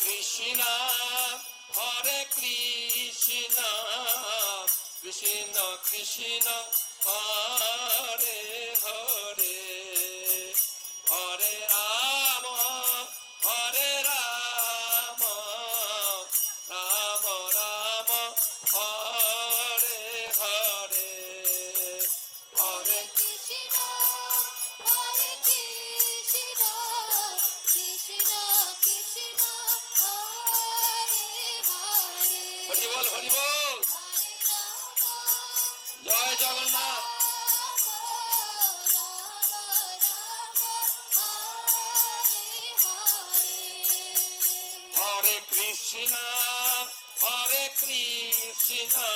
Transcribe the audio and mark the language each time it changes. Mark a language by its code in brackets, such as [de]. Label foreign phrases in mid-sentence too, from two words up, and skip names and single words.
[bn] কৃষ্ণ হরে কৃষ্ণ কৃষ্ণ কৃষ্ণ হরে হরে হরে রাম হরে রাম রাম রাম হরে হরে হরে কৃষ্ণ হরে কৃষ্ণ কৃষ্ণ কৃষ্ণ হরে হরে হরি বল হরি বল জয় জগন্নাথ হরে কৃষ্ণ কৃষ্ণ